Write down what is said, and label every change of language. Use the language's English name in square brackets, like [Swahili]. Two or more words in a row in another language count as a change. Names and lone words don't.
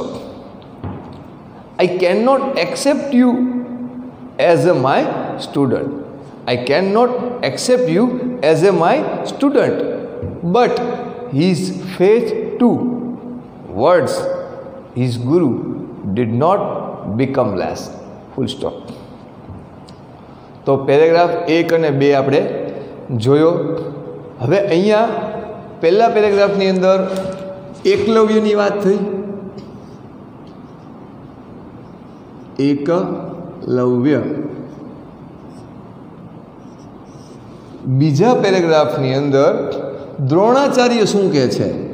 [English] I cannot accept you as my student. I cannot accept you as my student. But his faith towards his guru did not become less, full stop. [Gujarati] तो पेरेग्राफ 1 અને 2 આપણે જોયો। હવે અહીંયા પહેલા પેરેગ્રાફની અંદર એકલવ્યની વાત થઈ। એકલવ્ય। બીજા પેરેગ્રાફની અંદર દ્રોણાચાર્ય શું કહે છે?